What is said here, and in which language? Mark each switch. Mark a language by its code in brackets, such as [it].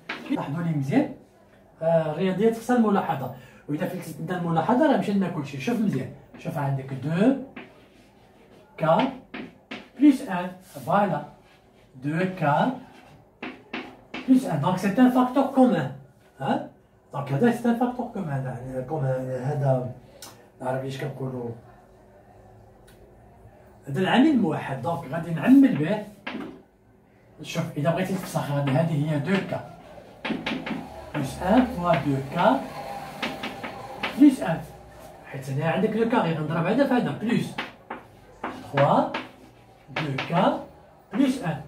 [ar] لاحظوا لي مزيان الرياضيات خصها الملاحظة، وإذا فلتت لنا الملاحظة راه مشينا كلشي. شوف مزيان، شوف عندك [fr] 2k plus 1 voilà 2k plus 1 donc c'est un facteur commun hein. [ar] دونك هذا سي ان فاكتور كومان هذا العربي اش كنقولوا هذا العامل موحد. دونك غادي نعمل به. شوف اذا بغيتي تفسخ هذه هي 2k بلس 1 فوا 2k بلس 1 حيت هنا عندك لو كاري غنضرب هذا في هذا بلس 3 2k بلس 1.